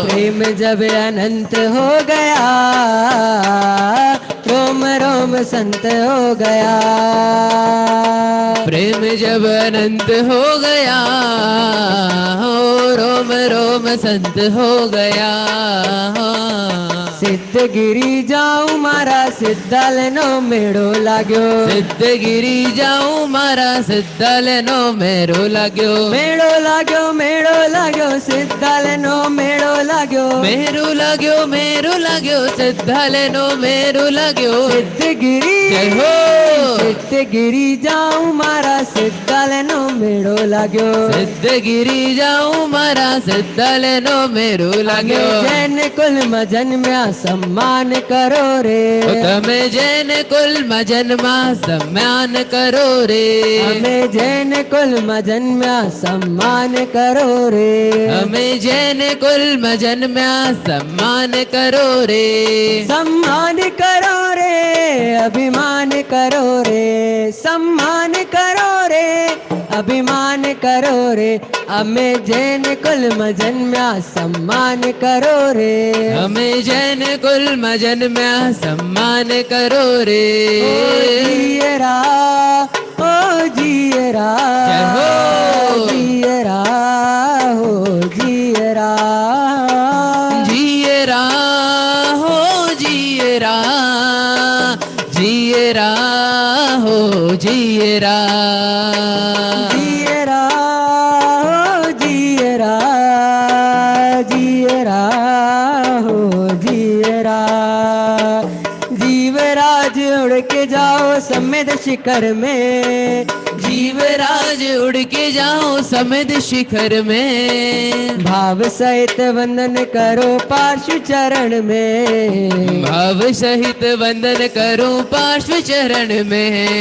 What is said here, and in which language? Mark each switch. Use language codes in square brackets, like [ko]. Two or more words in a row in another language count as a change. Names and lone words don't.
[hi] प्रेम जब अनंत हो गया, रोम रोम संत हो गया, प्रेम जब अनंत हो गया, हो रोम रोम संत हो गया। [gu] સિદ્ધગિરી જાઉં મારા સિદ્ધાલનો મેળો લાગ્યો, સિદ્ધગિરી જાઉં મારા સિદ્ધાલનો મેળો લાગ્યો, મેળો લાગ્યો મેળો લાગ્યો સિદ્ધાલનો મેળો લાગ્યો, મેળો લાગ્યો મેળો લાગ્યો સિદ્ધાલનો મેળો લાગ્યો। सिद्धगिरी [hi] जय हो [gu] સિદ્ધગીરી જાઉં મારા સિદ્ધાલનો મેળો લાગ્યો. સિદ્ધગીરી જાઉં મારા સિદ્ધાલનો મેળો લાગ્યો. જૈન કુલમાં જન્મ્યા સન્માન કરો રે. તમે જૈન કુલમાં જન્મા સન્માન કરો રે. અમે જૈન કુલમાં જન્મ્યા સન્માન કરો રે. અમે જૈન કુલમાં જન્મ્યા સન્માન કરો રે. [hi] सम्मान करो रे अभिमान करो रे. सम्मान करो रे अभिमान करो रे. [gu] અમે જૈન કુલમાં જન્મ્યા સન્માન કરો રે. અમે જૈન કુલમાં જન્મ્યા સન્માન કરો રે. ઓ જીયરા ઓ જીયરા જય હો. જીયરા હો જીયરા. જીયરા હો જીયરા. જીયરા હો જીયરા. જીયરા જીયરા જીયરા હો જીયરા. [hi] जीवराज उड़ के जाओ समेत शिखर में. जीवराज उड़ के जाओ समेत शिखर में. भाव सहित वंदन करो पार्श्व चरण में. भाव सहित वंदन करो पार्श्व चरण में.